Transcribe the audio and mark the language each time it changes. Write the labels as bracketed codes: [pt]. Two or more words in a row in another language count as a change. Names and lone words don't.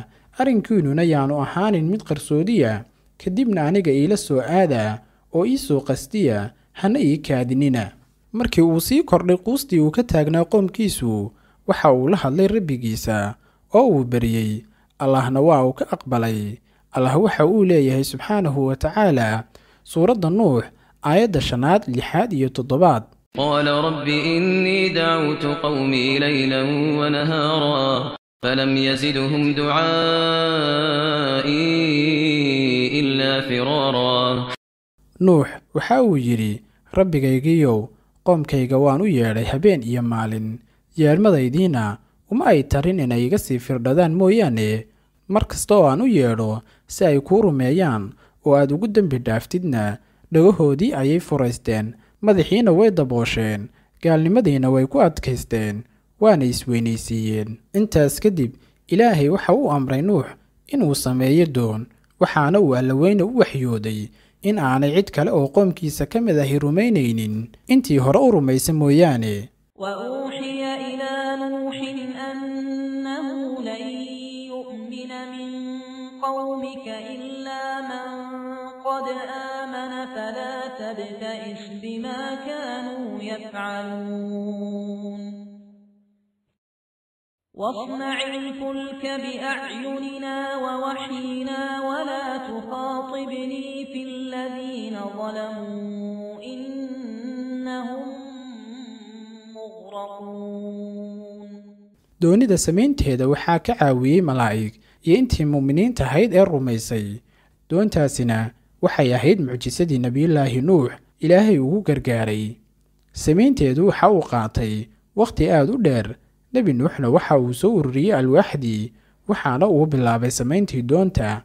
[so] arrinkiinnuna yaanu ahaanin mid qarsoodiya, kadibna aniga iila soo aada oo ii soo qastiya, hana ii kaadinina. markii uu sii kordhay quustii uu ka taagnaa qoomkiisu, waxa uu la hadlay rabbigiisa oo uu baryey, allahna waa uu ka aqbalay. allah waxa uu leeyahay [ar] سبحانه وتعالى [so] suuradda nuux aayadda 5, 6 iyo 7. [ar] قال رب إني دعوت قومي ليلا ونهارا فلم يزدهم دعائي إلا فرارا. [so] nuux waxa uu yidhi, rabbigaygiiyow qoomkayga waan u yeedhay habeen iyo maalin, yeelmadaydiina uma ay tarin inay iga sii firdhadaan mooyaane. mar kasta oo aan u yeedho si ay kuu rumeeyaan oo aad ugu dembi dhaaftidna, dhagahoodii ayay furaysteen, madaxiina way daboosheen, gaalnimadiina way ku adkaysteen, waana isweynaysiiyeen. intaas kadib ilaahay waxa uu amray nuux inuu sameeyo doon, waxaana uu allaweyne u waxyooday in aanay cid kale oo qoomkiisa ka mid ahi rumaynaynin intii hore u rumaysa mooyaane. [ar] وأوحي إلى نوح أنه لن يؤمن من قومك إلا من قد آمن فلا تبتئس بما كانوا يفعلون واصنع الفلك بأعيننا ووحينا ولا تخاطبني في الذين ظلموا إنهم مغرقون. [so] doonida samaynteeda waxaa ka caawiyey malaa'ig iyo intii mu'miniinta ahayd ee rumaysay. doontaasina waxay ahayd mucjisadii nebiyullaahi nuux ilaahay ugu gargaaray. samaynteedu waxa uu qaatay wakhti aad u dheer. nebi nuuxna waxa uu soo ururiyey alwaaxdii, waxaana uu bilaabay samayntii doonta.